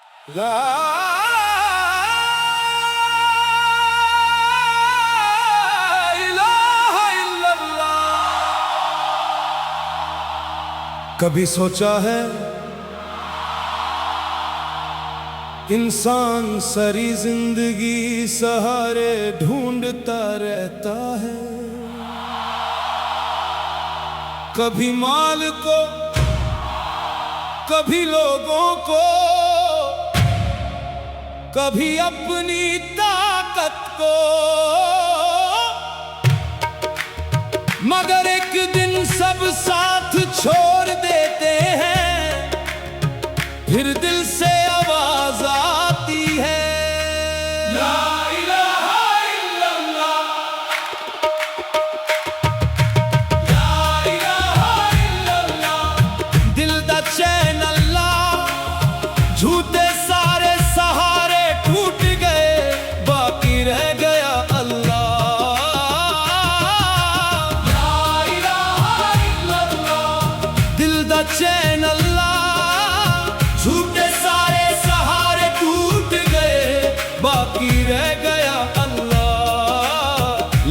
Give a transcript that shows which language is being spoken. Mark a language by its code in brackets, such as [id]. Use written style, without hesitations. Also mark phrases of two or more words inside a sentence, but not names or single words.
[ar] لا إله إلا الله. [ur] کبھی سوچا ہے انسان ساری زندگی سہارے ڈھونڈتا رہتا ہے, کبھی مال کو، کبھی لوگوں کو، کبھی اپنی طاقت کو, مگر ایک دن سب ساتھ چھوڑ دیتے ہیں، پھر دل سے آواز آتی ہے, [ar] لا إله إلا الله، لا إله إلا الله. [pa] دل دا چین اللہ، جھوٹے سارے سہارے ٹوٹ گئے، باقی رہ گیا اللہ, [ar] لا إله إلا الله. [pa] دل دا چین اللہ، جھوٹے سارے سہارے ٹوٹ گئے، باقی رہ گیا اللہ.